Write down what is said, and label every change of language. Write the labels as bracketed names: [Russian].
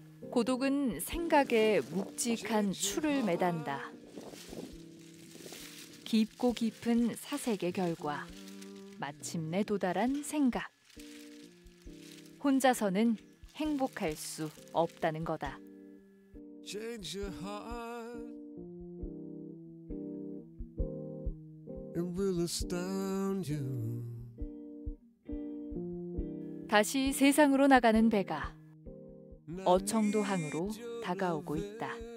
[Korean] 고독은 생각에 묵직한 추를 매단다. 깊고 깊은 사색의 결과 마침내 도달한 생각. 혼자서는 행복할 수 없다는 거다. [English] Change your heart, it will astound you. [Korean] 다시 세상으로 나가는 배가 어청도항으로 다가오고 있다.